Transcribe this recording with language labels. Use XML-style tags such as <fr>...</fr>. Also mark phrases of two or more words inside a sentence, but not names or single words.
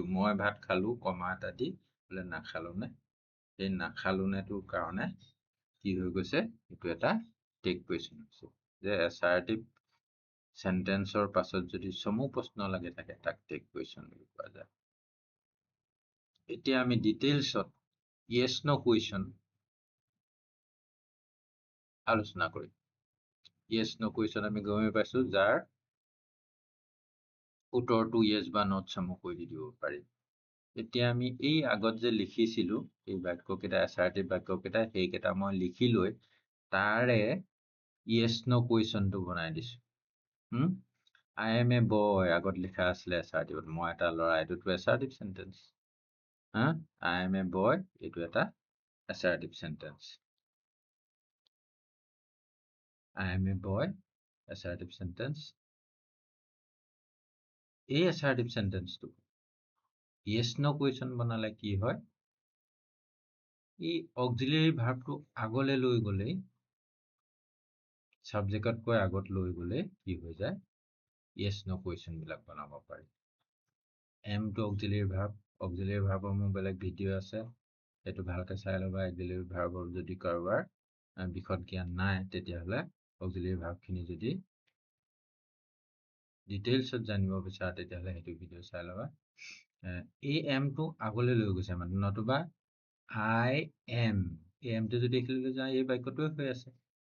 <as>মই ভাত খালো কমা এটা দি বোলে নাখালো নে, এই নাখালো নেটোৰ কাৰণে কি হৈ গৈছে? এইটো এটা</as> <en>tag question</en> <as>হৈছে। যে</as> <en>assertive sentenceৰ</en> <as>পাছত যদি চমু প্ৰশ্ন লাগি থাকে তাক</as> <en>tag question</en> <as>বুলি কোৱা যায়। এতিয়া আমি ডিটেইলছত</as> <en>yes no question</en> <as>আলোচনা কৰিম।</as> <en>yes no question</en> <as>আমি গমেই পাইছো, যাৰ উত্তৰটো yes বা not চমুকৈ দি দিব পাৰি। এতিয়া আমি এই আগত যে লিখিছিলো এই বাক্যকেইটা, এছাৰ্টিভ বাক্যকেইটা, সেইকেইটা মই লিখি লৈ তাৰে</as> <en>yes no questionটো</en> <as>বনাই দিছো।</as> <en>I am a boy</en> <as>আগত লিখা আছিলে এছাৰ্টিভত, মই এটা ল'ৰা, এইটোতো</as> <en>assertive sentence. I am a boy,</en> <as>এইটো এটা</as> <en>assertive sentence. I am a boy, assertive sentence.</en> <as>এই</as> <en>assertive sentence</en> <as>টো</as> <en>yes no question</en> <as>বনালে কি হয়? এই</as> <en>auxiliary verb</en> <as>টো আগলে লৈ গলে, subject কৈ আগত লৈ গলে কি হৈ যায়?</as> <en>yes no question</en> <as>বিলাক বনাব পাৰি। am to</as> <en>auxiliary verb, auxiliary verb</en> <as>মোৰ বেলেগ ভিডিও আছে, সেইটো ভালকে চাই ল'বা।</as> <en>auxiliary verb</en> <as>যদি কাৰোবাৰ বিশদ জ্ঞান নাই তেতিয়াহ'লে</as> <en>auxiliary verb</en> <as>খিনি যদি ডিটেইলছত জানিব বিচাৰা তেতিয়াহ'লে সেইটো ভিডিঅ' চাই ল'বা। এই এমটো আগলৈ লৈ গৈছে মানে, নতুবা</as> <en>I am,</en> <as>এই এমটো যদি এইখিনিলৈ লৈ যাওঁ এই বাক্যটোৱে হৈ আছে।</as>